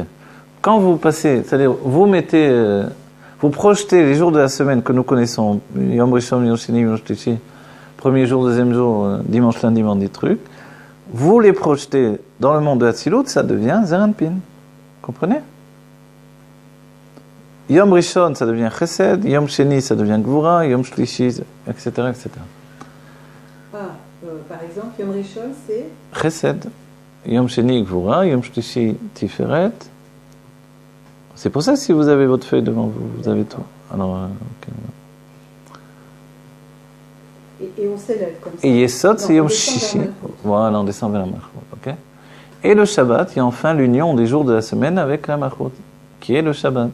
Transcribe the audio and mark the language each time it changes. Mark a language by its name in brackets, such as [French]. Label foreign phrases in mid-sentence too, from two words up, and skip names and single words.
[French] Quand vous passez, c'est-à-dire vous mettez, vous projetez les jours de la semaine que nous connaissons, [Hebrew] יום ראשון, יום שני, יום שלישי, [French] premier jour, deuxième jour, dimanche, lundi, mardi, truc, vous les projetez dans le monde de Hatzilut, ça devient Zeranpin. Comprenez? [Hebrew] יום ראשון, [French] ça devient Chesed, [Hebrew] יום שני, [French] ça devient Gvura, [Hebrew] יום שלישי, [French] etc., etc. Par exemple, [Hebrew] יום ראשון, c'est חסד, יום שני, גבורה, יום שלישי, תפארת. [French] C'est pour ça que si vous avez votre feuille devant vous, vous avez tout. Alors, okay. Et on s'élève comme ça. Et Yesod, c'est [Hebrew] יום שישי. [French] Voilà, on descend vers la Malchut. Okay. Et le Shabbat, il y a enfin l'union des jours de la semaine avec la Malchut, qui est le Shabbat.